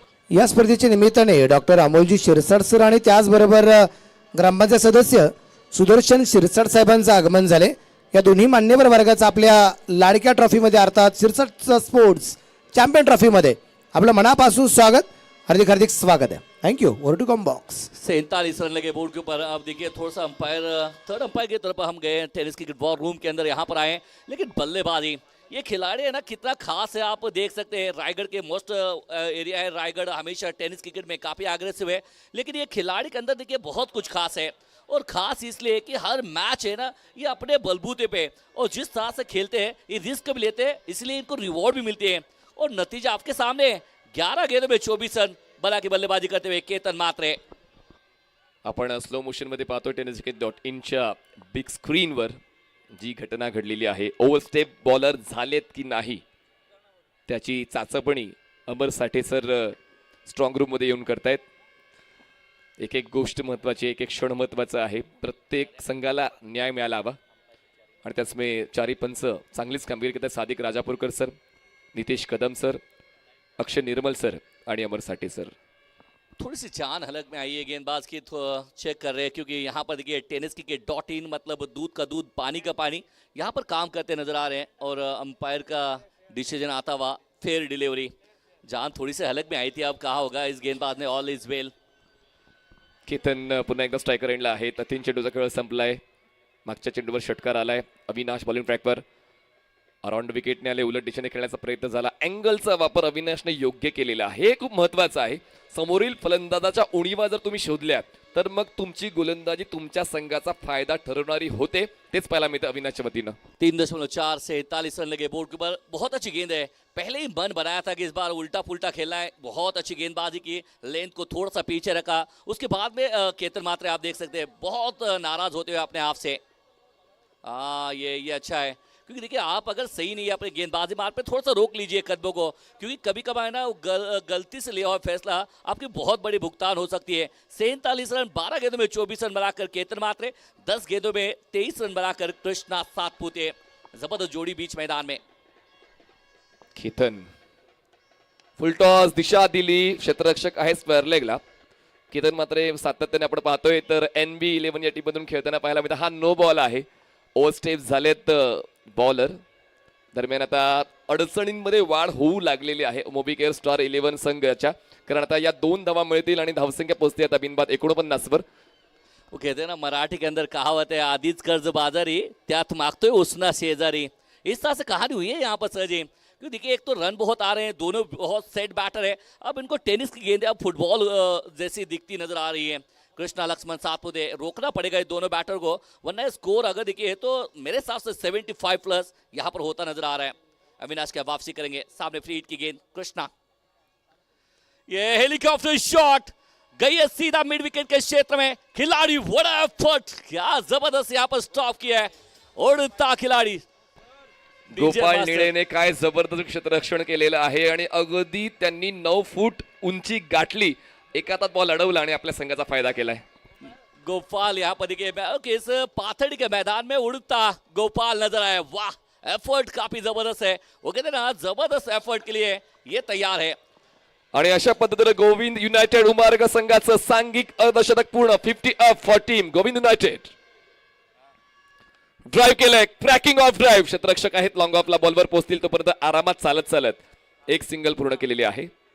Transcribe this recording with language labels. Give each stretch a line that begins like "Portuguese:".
Marathi: या स्पर्धेच्या निमित्ताने डॉक्टर अमोलजी शिरसाट सर आणि त्याचबरोबर ग्रामपंचायत सदस्य सुदर्शन शिरसाट साहेबांचं आगमन झाले. या दोन्ही मान्यवर वर्गाचं आपल्या लाडक्या ट्रॉफीमध्ये अर्थात शिरसाट स्पोर्ट्स चॅम्पियन ट्रॉफीमध्ये आपलं मनापासून स्वागत, हार्दिक हार्दिक स्वागत है.
English: Thank you. Over to comm box.
Hindi: 47 run लगे बोर्ड के ऊपर। अब देखिए थोड़ा सा अंपायर थर्ड अंपायर की तरफ हम गए, टेनिस क्रिकेट वॉर रूम के अंदर यहाँ पर आए, लेकिन बल्लेबाजी ये खिलाड़ी है ना कितना खास है आप देख सकते हैं। रायगढ़ के मोस्ट एरिया है, रायगढ़ हमेशा टेनिस क्रिकेट में काफ़ी अग्रेसिव है, लेकिन ये खिलाड़ी के अंदर देखिए बहुत कुछ खास है और ख़ास इसलिए कि हर मैच है ना ये अपने बलबूते पे और जिस तरह से खेलते हैं ये रिस्क भी लेते हैं, इसलिए इनको रिवॉर्ड भी मिलती है और नतीजा आपके सामने 11 गेंदों में 24 रन बला की बल्लेबाजी करते हुए केतन मात्रे।
Marathi: आपण स्लो मोशन मध्ये पाहतो tenniscricket.in च्या बिग स्क्रीनवर जी घटना घडलेली आहे. ओव्हरस्टेप बॉलर झालेत की नाही त्याची चाचपणी अमर साठे सर स्ट्रॉंग रूम मध्ये येऊन करतायत. एक एक गोष्ट महत्वाची, एक एक क्षण महत्वाचा आहे. प्रत्येक संघाला न्याय मिळाला हवा आणि त्याचमुळे चारी पंच चांगलीच कामगिरी करतात. सादिक राजापूरकर सर, नितेश कदम सर, अक्षय निर्मल सर आणि अमर साठे सर.
Hindi: थोड़ी सी जान हलक में आई है गेंदबाज की, चेक कर रहे हैं क्योंकि यहाँ पर देखिए tenniscricket.in मतलब दूध का दूध पानी का पानी यहाँ पर काम करते नजर आ रहे हैं और अंपायर का डिसीजन आता हुआ फेयर डिलीवरी। जान थोड़ी सी हलक में आई थी, अब कहा होगा इस गेंदबाज ने
English: All is well.
Marathi: केतन पुन्हा एकदा स्ट्रायकर एंडला आहे. 3 चेंडूचा खेळ संपलाय. मागच्या चेंडूवर षटकार आलाय. अविनाश बॉलिंग ट्रॅकवर अराउंड विकेटने आले. उलट दिशेने खेळण्याचा प्रयत्न झाला. अँगलचा वापर अविनाशने योग्य केलेला आहे. हे खूप महत्वाचं आहे. समोरील फलंदाजाच्या उणीवा जर तुम्ही शोधल्या तर मग तुमची गोलंदाजी तुमच्या संघाचा फायदा ठरवणारी होते. तेच पाहायला मिळतं अविनाशच्या वतीनं.
Hindi: 3.4 से 43 रन लगे बोर्ड के ऊपर। बहुत अच्छी गेंद है, पहले ही मन बनाया था कि इस बार उल्टा पुल्टा खेलना है। बहुत अच्छी गेंदबाजी की, लेंथ को थोड़ा सा पीछे रखा। उसके बाद में केतन मात्रे आप देख सकते हैं बहुत नाराज होते हुए अपने आप से। ये अच्छा है क्योंकि देखिए आप अगर सही नहीं है अपने गेंदबाजी मार्ग पे थोड़ा सा रोक लीजिए कदमों को, क्योंकि कभी कभार है ना गलती से लिया हुआ फैसला आपकी बहुत बड़ी भुगतान हो सकती है। 47 रन 12 गेंदों में 24 रन बनाकर केतन मात्रे, 10 गेंदों में 23 रन बनाकर कृष्णा सातपुते। जबरदस्त जोड़ी बीच मैदान में।
Marathi: केतन फुलटॉस दिशा दिली. क्षेत्ररक्षक आहे स्क्वेअर लेगला. केतन मात्र सातत्याने आपण पाहतोय तर NB11 या टीममधून खेळताना पाहायला मिळतं. हा नो बॉल आहे. ओव्हर स्टेप झालेत बॉलर. दरम्यान आता अडचणींमध्ये वाढ होऊ लागलेली आहे मोबिकेअर स्टार 11 संघाच्या, कारण आता या 2 धावा मिळतील आणि धावसंख्या पोहोचते आता बिनबाद 49 वर.
Hindi: वो कहते हैं ना मराठी के अंदर कहावत है,
Marathi: आधीच कर्ज बाजारी त्यात मागतोय उसना शेजारी।
Hindi: इस तरह से कहानी हुई है यहाँ पर सर जी। क्योंकि देखिए एक तो रन बहुत आ रहे हैं, दोनों बहुत सेट बैटर है। अब इनको टेनिस की गेंद अब फुटबॉल जैसी दिखती नजर आ रही है। कृष्णा लक्ष्मण सातपुते, रोकना पड़ेगा इस दोनों बैटर को, वरना स्कोर अगर देखिए तो मेरे हिसाब से 75+ यहाँ पर होता नजर आ रहा है। अविनाश क्या वापसी करेंगे, सामने फ्री हिट की गेंद, कृष्णा, ये हेलीकॉप्टर शॉट गई है सीधा मिड विकेट के क्षेत्र में। खिलाड़ी बड़ा एफर्ट, क्या जबरदस्त यहाँ पर स्टॉप किया है उड़ता खिलाड़ी
Marathi: गोपाल निळेने काय जबरदस्त क्षेत्ररक्षण केलेलं आहे आणि अगदी त्यांनी 9 फूट उंची गाठली, एका हातात बॉल अडवला आणि आपल्या संघाचा फायदा केलाय।
Hindi: गोपाल यहाँ पर देखिए इस पाथड़ी के मैदान में उड़ता गोपाल नजर आया। वाह, एफर्ट काफी जबरदस्त है, वो कहते हैं ना जबरदस्त एफर्ट के लिए ये तैयार है।
Marathi: आणि अशा पद्धतीने गोविंद युनायटेड उमारगा संघाचं सांघिक अर्धशतक पूर्ण,
English: 50 up for team
Marathi: Govind United. Drive केलंय, क्रॅकिंग ऑफ ड्राइव्ह, क्षेत्ररक्षक आहेत, लॉंग ऑफला बॉलवर पोहोचतील तोपर्यंत आरामात चालत चालत एक सिंगल पूर्ण केलेली आहे।